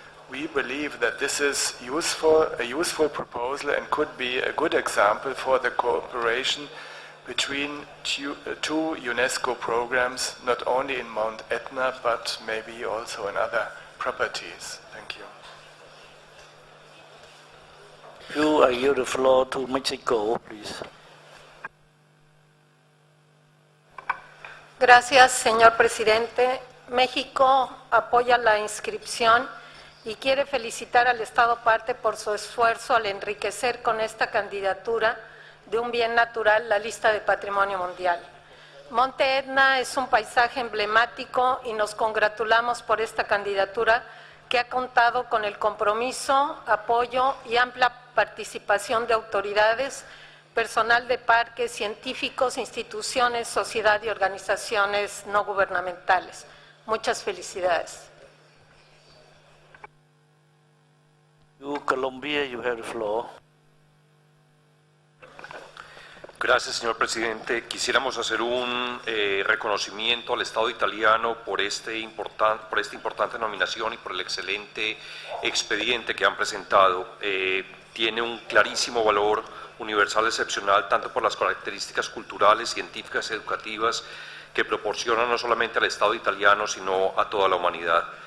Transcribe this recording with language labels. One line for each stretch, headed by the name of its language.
English: We believe that this is a useful proposal and could be a good example for the cooperation between two UNESCO programs, not only in Mount Etna, but maybe also in other properties. Thank you. I yield the floor to Mexico, please.
Spanish: Gracias, señor presidente. México apoya la inscripción y quiere felicitar al Estado parte por su esfuerzo al enriquecer con esta candidatura de un bien natural la lista de Patrimonio Mundial. Monte Etna es un paisaje emblemático y nos congratulamos por esta candidatura que ha contado con el compromiso, apoyo y amplia participación de autoridades, personal de parques, científicos, instituciones, sociedad y organizaciones no gubernamentales. Muchas felicidades.
English: Colombia, you have the floor.
Spanish: Gracias, señor presidente. Quisiéramos hacer un reconocimiento al Estado italiano por esta importante nominación y por el excelente expediente que han presentado. Tiene un clarísimo valor universal excepcional, tanto por las características culturales, científicas y educativas que proporciona no solamente al Estado italiano, sino a toda la humanidad.